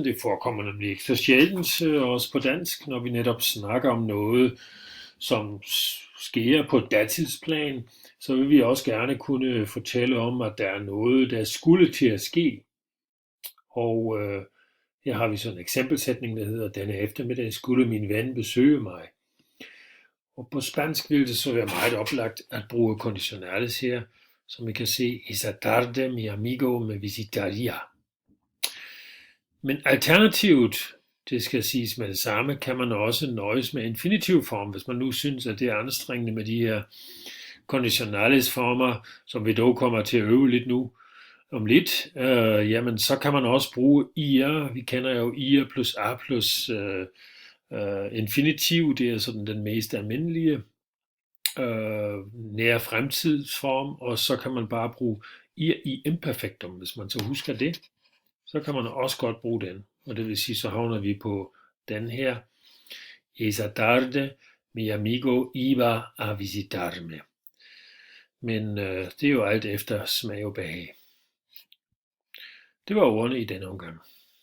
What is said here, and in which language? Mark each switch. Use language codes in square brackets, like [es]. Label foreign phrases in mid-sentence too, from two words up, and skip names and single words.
[da] Det forekommer nemlig ikke så sjældent, også på dansk, når vi netop snakker om noget, som sker på datidsplan, så vil vi også gerne kunne fortælle om, at der er noget, der skulle til at ske. Og her har vi sådan en eksempelsætning, der hedder, denne eftermiddag skulle min ven besøge mig. Og på spansk vil det så være meget oplagt at bruge konditionales her, som I kan se, [es] esa tarde mi amigo me visitaría. [da] Men alternativt, det skal siges med det samme, kan man også nøjes med infinitivform, hvis man nu synes, at det er anstrengende med de her konditionales former, som vi dog kommer til at øve lidt nu om lidt. Jamen, så kan man også bruge ir. Vi kender jo ir plus a plus infinitiv, det er sådan den mest almindelige nær fremtidsform, og så kan man bare bruge ir i imperfektum, hvis man så husker det. Så kan man også godt bruge den, og det vil sige, så havner vi på den her. [es] Esa tarde mi amigo iba a visitarme. [da] Men det er jo alt efter smag og behag. Det var ordene i denne omgang.